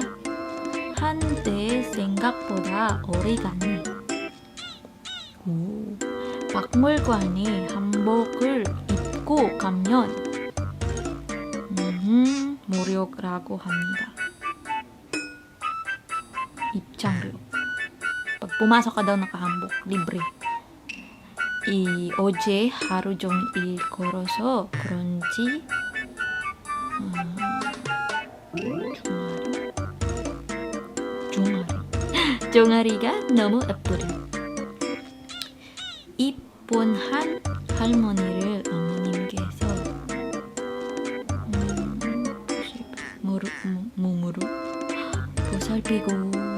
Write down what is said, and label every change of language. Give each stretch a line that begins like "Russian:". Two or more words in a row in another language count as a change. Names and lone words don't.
Korean: 한때 생각보다 오래 가네. 박물관에 한복을 입고 가면 무료라고 합니다. 입장료.
Filipino: Pag pumasok ka daw nakahanbok, libre.
Korean: 어제 하루 종일 걸어서 그런지 종아리가 너무 아프다. 입원한 할머니를 어머님께서 몸으로 보살피고